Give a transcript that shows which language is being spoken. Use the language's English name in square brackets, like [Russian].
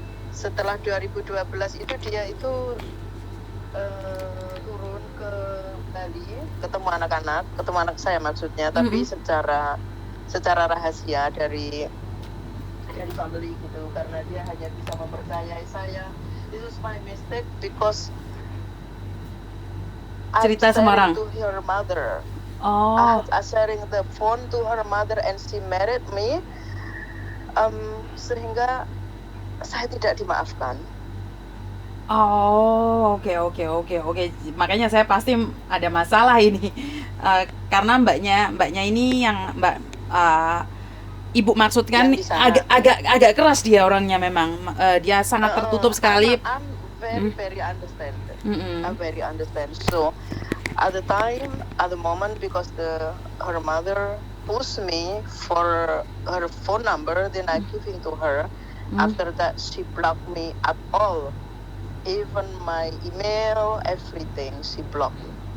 [Indonesian] Setelah 2012 itu dia itu turun ke Bali, ketemu anak saya maksudnya, tapi secara rahasia dari family gitu, karena dia hanya bisa mempercayai saya. [English] This is my mistake because [Indonesian] Cerita sama orang. [English] to her mother. Oh. I sharing the phone to her mother and she married me, [Indonesian] sehingga saya tidak dimaafkan. Oh, oke. Makanya saya pasti ada masalah ini. Karena mbaknya ini yang ibu maksudkan agak keras dia orangnya memang. Dia sangat tertutup sekali. [English] I'm very understand. I'm very understand. So at the moment, because her mother pushed me for her phone number, then I giving to her. After that, she blocked me at all. Even my email, everything, she blocked me.